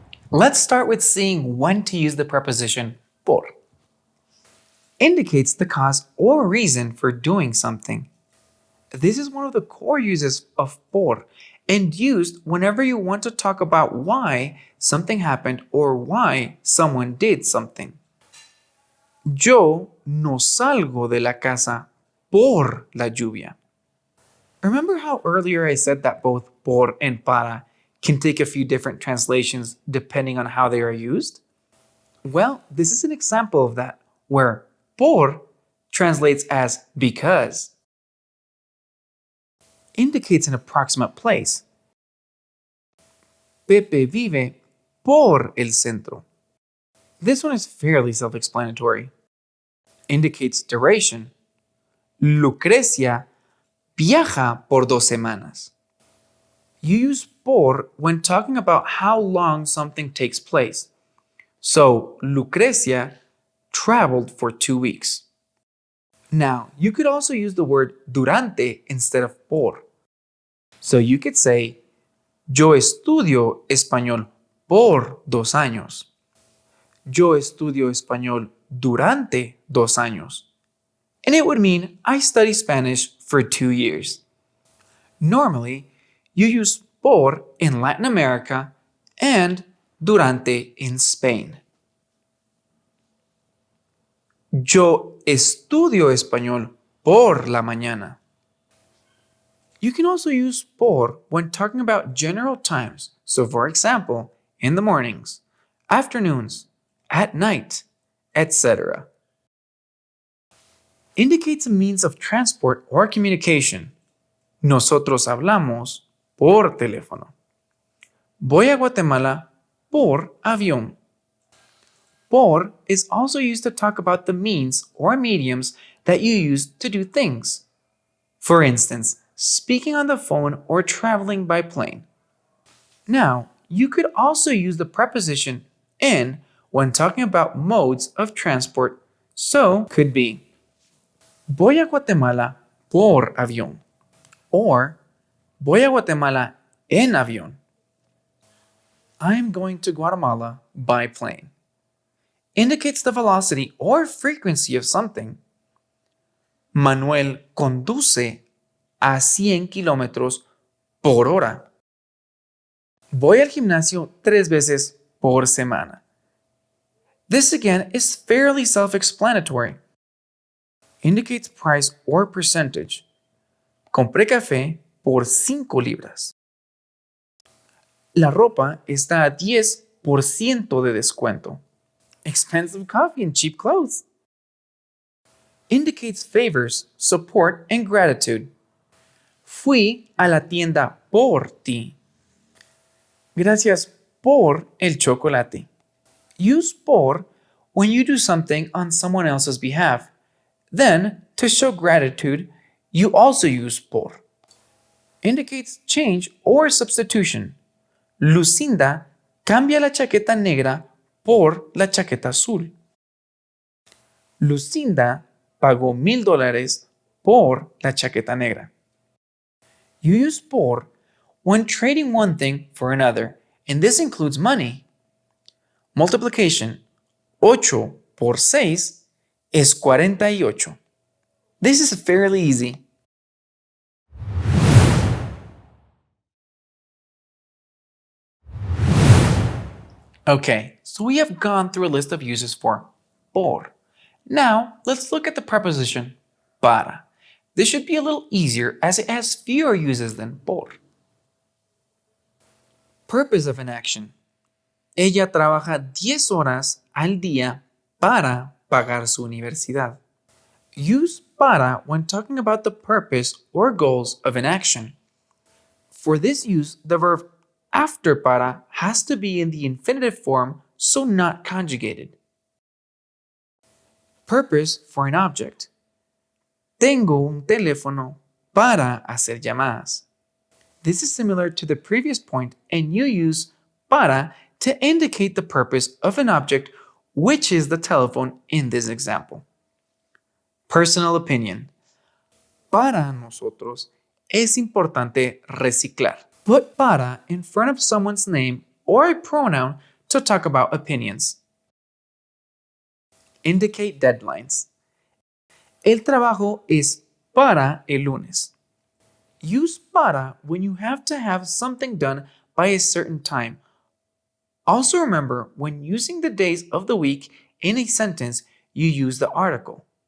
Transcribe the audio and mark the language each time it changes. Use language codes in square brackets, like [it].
[en] Let's start with seeing when to use the preposition por. Indicates the cause or reason for doing something. This is one of the core uses of por and used whenever you want to talk about why something happened or why someone did something. [es] Yo no salgo de la casa por la lluvia. [en] Remember how earlier I said that both por and para can take a few different translations depending on how they are used? Well, this is an example of that, where por translates as because. Indicates an approximate place. [es] Pepe vive por el centro. [en] This one is fairly self-explanatory. Indicates duration. [es] Lucrecia viaja por 2 semanas. [en] You use por when talking about how long something takes place. So, Lucrecia traveled for 2 weeks. Now, you could also use the word durante instead of por. So you could say, [es] yo estudio español por 2 años. Yo estudio español durante 2 años. [en] And it would mean I study Spanish for 2 years. Normally, you use por in Latin America and durante in Spain. [es] Yo estudio español por la mañana. [en] You can also use por when talking about general times. So for example, in the mornings, afternoons, at night, etc. Indicates a means of transport or communication. [es] Nosotros hablamos por teléfono. Voy a Guatemala por avión. [en] Por is also used to talk about the means or mediums that you use to do things. For instance, speaking on the phone or traveling by plane. Now, you could also use the preposition en when talking about modes of transport. So, could be [es] voy a Guatemala por avión or voy a Guatemala en avión. [en] I'm going to Guatemala by plane. Indicates the velocity or frequency of something. [es] Manuel conduce a 100 kilómetros por hora. Voy al gimnasio 3 veces por semana. [en] This again is fairly self-explanatory. Indicates price or percentage. [es] Compré café por 5 libras. La ropa está a 10% de descuento. [en] Expensive coffee and cheap clothes. Indicates favors, support, and gratitude. [es] Fui a la tienda por ti. Gracias por el chocolate. [en] Use por when you do something on someone else's behalf. Then, to show gratitude, you also use por. indicates change or substitution. [es] Lucinda cambia la chaqueta negra por la chaqueta azul. Lucinda pagó $1,000 por la chaqueta negra. [en] You use por when trading one thing for another, and this includes money. [es] Multiplication: 8 por 6 es 48. [en] This is fairly easy. Okay, so we have gone through a list of uses for por. Now, let's look at the preposition para. This should be a little easier as it has fewer uses than por. Purpose of an action. [es] Ella trabaja 10 horas al día para pagar su universidad. [en] Use para when talking about the purpose or goals of an action. For this use, the verb after para has to be in the infinitive form, so not conjugated. Purpose for an object. [es] Tengo un teléfono para hacer llamadas. [en] This is similar to the previous point, and you use para to indicate the purpose of an object, which is the telephone in this example. Personal opinion. [es] Para nosotros es importante reciclar. [en] Put para in front of someone's name or a pronoun to talk about opinions. Indicate deadlines. [es] El trabajo es para el lunes. [en] Use para when you have to have something done by a certain time. Also remember, when using the days of the week in a sentence, you use the article.